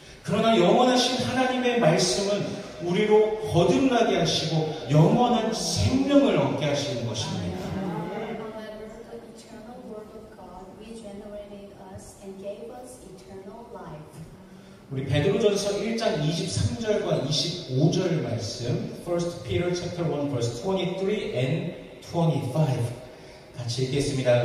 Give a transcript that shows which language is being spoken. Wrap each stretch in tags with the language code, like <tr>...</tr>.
<ko>그러나 영원하신 하나님의 말씀은 우리로 거듭나게 하시고 영원한 생명을 얻게 하시는 것입니다.</ko> <en>However, the eternal word of God regenerated us and gave us eternal life.</en> <ko>우리 베드로전서 1장 23절과 25절 말씀</ko> <en>1 Peter chapter 1 verse 23 and 25</en> <ko>같이 읽겠습니다.</ko>